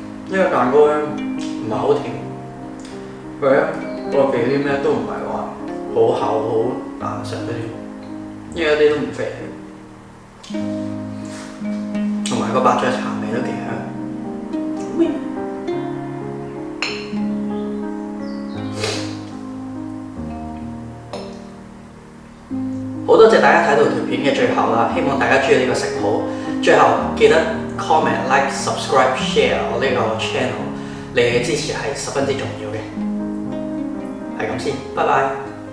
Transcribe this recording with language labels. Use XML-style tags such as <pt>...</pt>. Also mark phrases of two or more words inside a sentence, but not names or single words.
<yue>呢個蛋糕咧唔係好甜，佢咧我哋啲咩都唔係話好厚好硬實嗰啲，因為一啲都唔肥，同埋個伯爵茶味都幾香。好多謝大家睇到條片嘅最後啦，希望大家中意呢個食譜。最後記得</yue> <en>comment、like、subscribe、share</en> <yue>我呢個 channel，你嘅支持係十分之重要嘅。係咁先，拜拜。</yue>